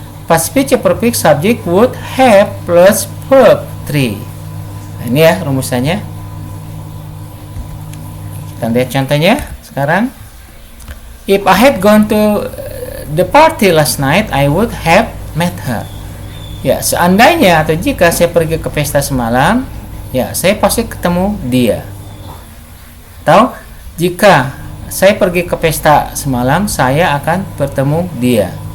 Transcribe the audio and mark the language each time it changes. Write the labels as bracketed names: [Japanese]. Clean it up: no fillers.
[English] Past future perfect, subject, would, have plus verb 3. [Indonesian] Nah, ini ya rumusannya. Kita lihat contohnya sekarang. [English] If I had gone to the party last night, I would have met her. [Indonesian] Ya, seandainya atau jika saya pergi ke pesta semalam, ya, saya pasti ketemu dia. Atau jika saya pergi ke pesta semalam, saya akan bertemu dia.